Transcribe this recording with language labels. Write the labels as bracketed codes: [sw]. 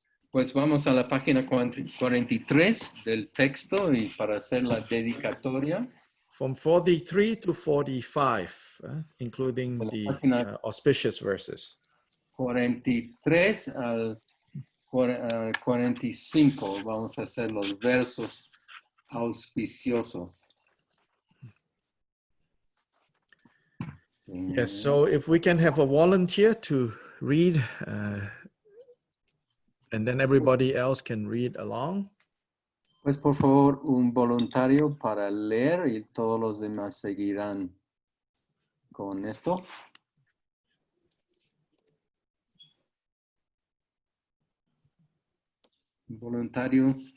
[es] Pues vamos a la página 43 del texto y para hacer la dedicatoria. [en] From 43 to 45, including the auspicious verses. [es] 43 al 45, vamos a hacer los versos auspiciosos. [en] Yes, so if we can have a volunteer to read, and then everybody else can read along. [es] Pues por favor, un voluntario para leer y todos los demás seguirán con esto. Voluntario.